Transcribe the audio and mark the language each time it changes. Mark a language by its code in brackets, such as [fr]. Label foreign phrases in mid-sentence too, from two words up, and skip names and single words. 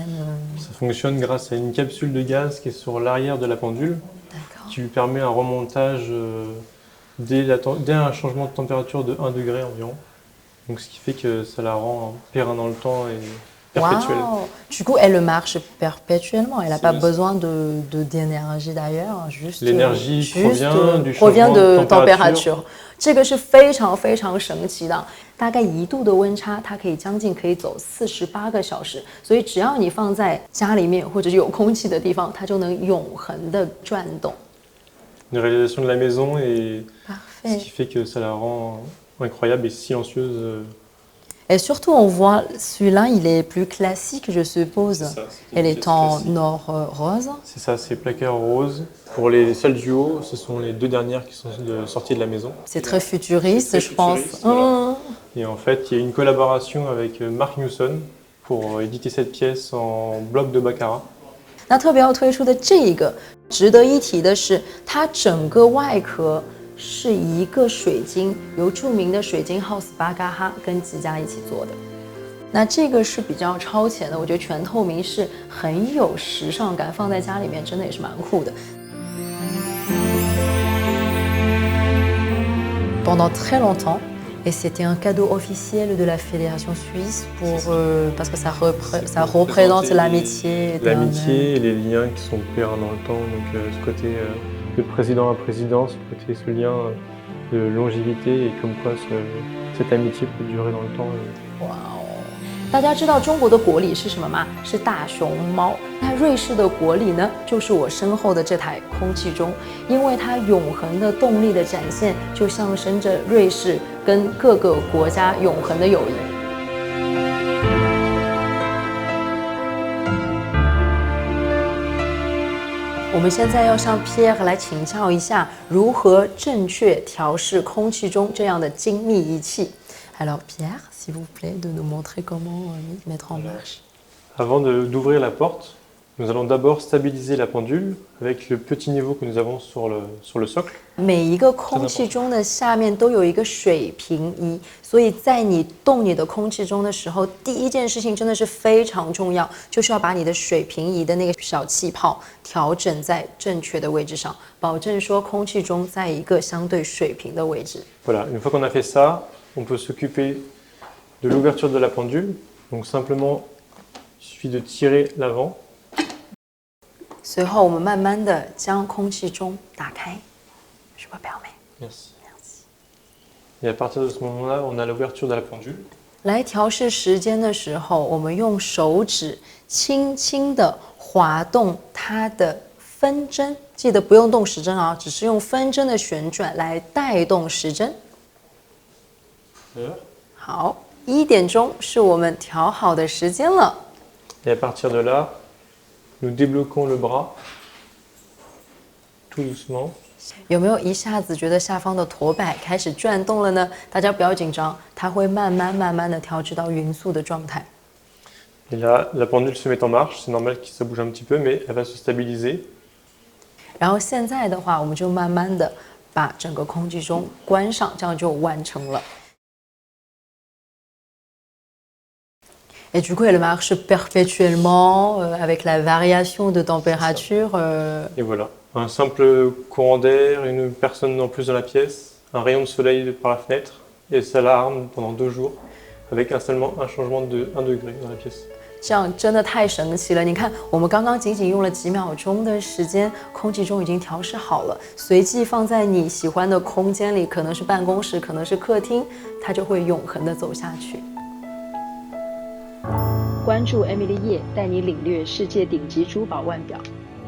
[fr] Ça fonctionne grâce à une capsule de gaz qui est sur l'arrière de la pendule, qui lui permet un remontage dès un changement de température de 1 degré environ. Donc ce qui fait que ça la rend pérenne dans le temps et perpétuelle. Wow. Du coup, elle marche perpétuellement, elle n'a pas besoin d'énergie d'ailleurs, l'énergie provient de température. [zh] 这个是非常非常神奇的，大概1度的温差，它可以将近可以走48个小时，所以只要你放在家里面或者有空气的地方，它就能永恒的转动。 [fr] Une réalisation de la maison et ce qui fait que ça la rend incroyable et silencieuse. Et surtout, on voit celui-là, il est plus classique, je suppose. Elle est en or rose. C'est ça, c'est placard rose. Pour les salles du haut, ce sont les 2 dernières qui sont sorties de la maison. C'est très futuriste, je pense. Voilà. Et en fait, il y a une collaboration avec Mark Newson pour éditer cette pièce en bloc de baccarat. [zh] 那特别要推出的这个，值得一提的是，它整个外壳是一个水晶，由著名的水晶 House 巴嘎哈跟吉家一起做的。那这个是比较超前的，我觉得全透明是很有时尚感，放在家里面真的也是蛮酷的。 [fr] Pendant très longtemps, et c'était un cadeau officiel de la Fédération suisse parce que ça représente l'amitié. L'amitié et les liens qui sont pérennes dans le temps, donc ce côté de président à président, ce lien de longévité et comme quoi cette amitié peut durer dans le temps. Wow. [zh] 大家知道中国的国礼是什么吗？是大熊猫。那瑞士的国礼呢，就是我身后的这台空气钟，因为它永恒的动力的展现，就象征着瑞士跟各个国家永恒的友谊。我们现在要向 Pierre 来请教一下，如何正确调试空气钟这样的精密仪器。 [fr] Alors Pierre, s'il vous plaît, de nous montrer comment mettre en marche. Avant d'ouvrir la porte, nous allons d'abord stabiliser la pendule avec le petit niveau que nous avons sur le socle. [zh] 每一个空气钟的下面都有一个水平仪，所以在你动你的空气钟的时候，第一件事情真的是非常重要，就是要把你的水平仪的那个小气泡调整在正确的位置上，保证说空气钟在一个相对水平的位置。 [fr] Voilà, une fois qu'on a fait ça, on peut s'occuper de l'ouverture de la pendule. Donc simplement, il suffit de tirer l'avant. [zh] 随后我们慢慢的将空气钟打开。 [fr] Je vous permets. Merci. Et à partir de ce moment-là, on a l'ouverture de la pendule. [zh] 来调试时间的时候，我们用手指轻轻的滑动它的分针，记得不用动时针啊，只是用分针的旋转来带动时针。好，1点钟是我们调好的时间了。 [fr] Et à partir de là, nous débloquons le bras, tout doucement. [zh] 有没有一下子觉得下方的驼摆开始转动了呢？大家不要紧张，它会慢慢的调至到匀速的状态。 [fr] Et là, la pendule se met en marche. C'est normal que ça bouge un petit peu, mais elle va se stabiliser. [zh] 然后现在的话，我们就慢慢的把整个空气钟关上，这样就完成了。 [fr] Et du coup, elle marche perpétuellement avec la variation de température. Et voilà, un simple courant d'air, une personne en plus dans la pièce, un rayon de soleil par la fenêtre, et ça l'arme pendant 2 jours, avec seulement un changement de 1 degré dans la pièce. [zh] 这样真的太神奇了。你看，我们刚刚仅仅用了几秒钟的时间，空气中已经调试好了，随即放在你喜欢的空间里，可能是办公室，可能是客厅，它就会永恒的走下去。关注 Emily 叶，带你领略世界顶级珠宝腕表。